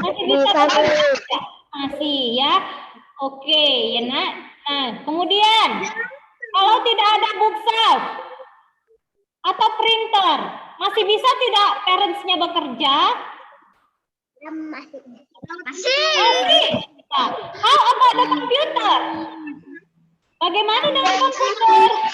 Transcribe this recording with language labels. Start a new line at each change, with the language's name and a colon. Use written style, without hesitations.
Indonesian: Masih bisa bisa, bekerja
English: Miss.
Indonesian: tidak? Masih ya. Oke, ya nak. Nah, kemudian kalau tidak ada bookshelf atau printer, masih bisa tidak parentsnya bekerja? Masih. Masih. Masih.
English: Nah, how about the computer?
Indonesian: Bagaimana dengan komputer?